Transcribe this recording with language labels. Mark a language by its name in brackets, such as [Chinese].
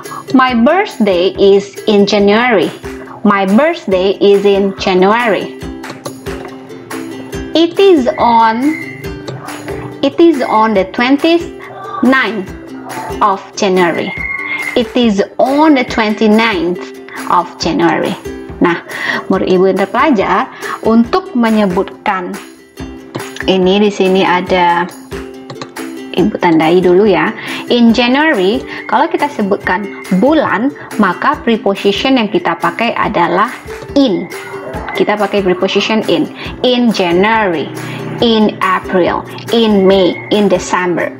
[English] My birthday is in January. My birthday is in January. It is on the 29th of January. It is on the 29th of January. [Indonesian] Nah, murid ibu yang terpelajar, untuk menyebutkan ini di sini ada, ibu tandai dulu ya. [English] In January, [Indonesian] kalau kita sebutkan bulan, maka preposition yang kita pakai adalah in. Kita pakai preposition in. [English] In January, in April, in May, in December.